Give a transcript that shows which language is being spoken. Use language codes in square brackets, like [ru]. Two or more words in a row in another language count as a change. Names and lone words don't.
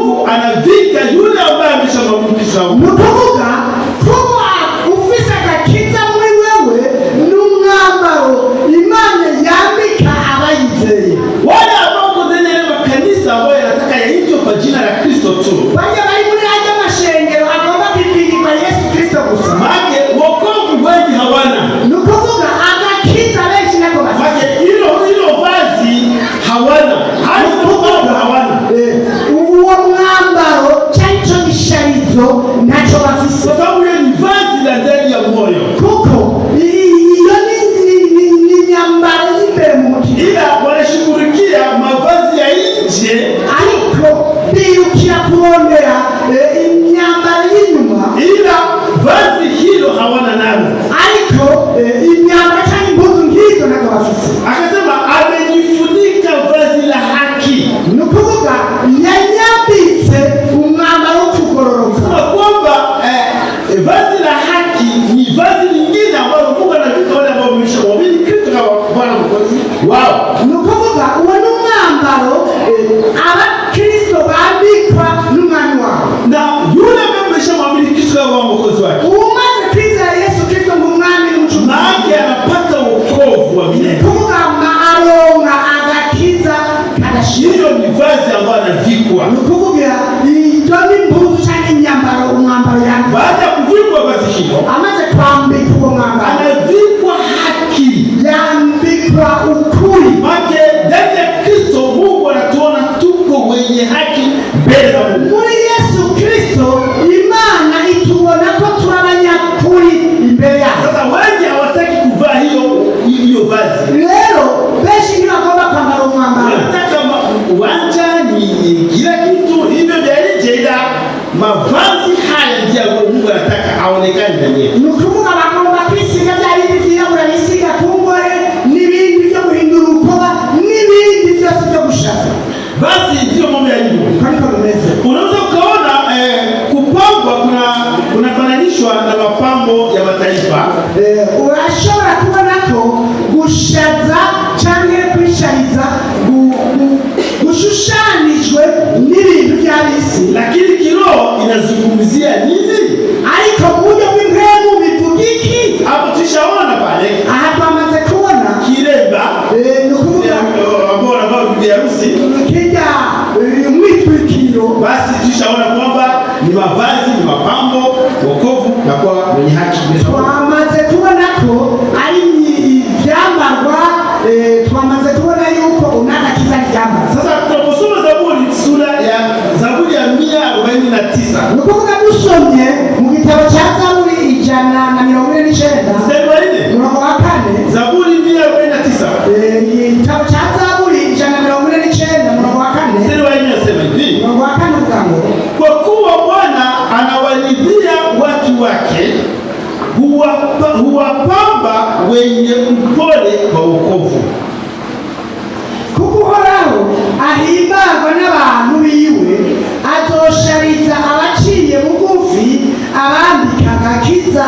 [sw] anavika yule ambaye ameshamwamrisha. [rn] nukuvuga kuba ufise agakiza muri wewe n'umwambaro Imana yambika abayizeye. [sw] Wale ambao ndani ya makanisa ambayo yanataka yaitwe kwa jina la Kristo tu, [rn] bajya bari muri haya mashengero agomba kwitwa Yesu Kristo gusa, [sw] maana wokovu wengi hawana. [rn] nukuvuga agakiza benshi nako bafite, [sw] maana hilo vazi hawana, hawana [rn] uwo mwambaro cyaco gisharizo ntacyo bafise, [sw] kwa sababu hiyo ni vazi la ndani ya moyo, [rn] kuko iyo ni nyambaro y'imbere mu mutima, [sw] ila wanashughulikia mavazi ya nje, [rn] ariko biyukira kurondera imyambaro y'inyuma, [sw] ila vazi hilo hawana nalo. [rn] ariko imyambaro cyangwa impuzu nk'izo nako bafise. [sw] Akasema amejifunika vazi la haki, [rn] ni ukuvuga yanyambitse umwambaro wo kugororoka, [sw] kwa kwamba vazi la haki ni vazi lingine ambalo Mungu anavika wale ambao wameshamwamini Kristo kama Bwana Mwokozi wao. [rn] ni ukuvuga uwo ni umwambaro abakristo bambikwa n'umwami wabo, [sw] Na yule ambaye ameshamwamini Kristo kama Bwana Mwokozi wake, [rn] umaze kwizera Yesu Kristo nk'umwami n'umucunguzi, [sw] maana anapata wokovu wa milele. [rn] kuvuga aronka agakiza kadashira. [sw] Hiyo ni vazi ambayo anavikwa. [rn] ni ukuvuga iyo ni impuzu cyangwa imyambaro umwambaro yambikwa. [sw] Baada ya kuvikwa vazi hilo, [rn] amaze kwambika uwo mwambaro [sw] anavikwa haki. [rn] yambikwa ukuri. [sw] Maana ndani ya Kristo Mungu anatuona tuko wenye haki mbele za Mungu. [rn] muri Yesu Kristo Imana itubona ko turi abanyakuri imbere yayo. [sw] Sasa wengi hawataki kuvaa hiyo vazi. [rn] Rero benshi ntibagomba kwambara umwambaro, [sw] Wanataka uwanja ni kila kitu hivyo vya nje, ila mavazi haya ndiyo Mungu anataka aonekane ndani yetu. [rn] ni ukuvuga bagomba kwisiga bya bindi byirabura bisiga ku ngohe n'ibindi byo guhindura urukoba n'ibindi byose byo gushaka. [sw] Basi ndio mambo yalivyo. [rn] Niko bimeze. [sw] Unaweza ukaona kupambwa kunafananishwa na mapambo ya mataifa. [rn] Urashobora kubona ko gushaza cyangwa kwishariza gushushanijwe n'ibintu by'abisi, [sw] Lakini kiroho inazungumzia nini? [rn] ariko mu buryo bw'impemu bivuga iki? [sw] Hapo tushaona pale [rn] aha twamaze kubona kiremba ni ukuvuga [sw] ambao wanavaa bibi harusi. [rn] kijya mwitwikiro. [sw] Basi tushaona kwamba ni mavazi, ni mapambo, wokovu na kuwa mwenye haki. [rn] Twamaze kubona ko ari ibyambarwa, twamaze kubona yuko unagakiza ibyambara. [sw] Sasa tunaposoma Zaburi, sura ya Zaburi ya 149, [rn] ni ukuvuga dusomye mu gitabo cya Zaburi 149 [sw] mstari wa 4, [rn] umurongo wa 4, [sw] Zaburi 149 [rn] igitabo cya Zaburi 149 umurongo wa 4, [sw] mstari wa 4 nasema hivi: [rn] umurongo wa 4 uvuga ngo [sw] kwa kuwa Bwana anawaridhia watu wake, huwapamba wenye upole kwa wokovu. [rn] kuko Uhoraho ahimbarwa n'abantu biwe, azoshariza abaciye bugufi, abambika agakiza.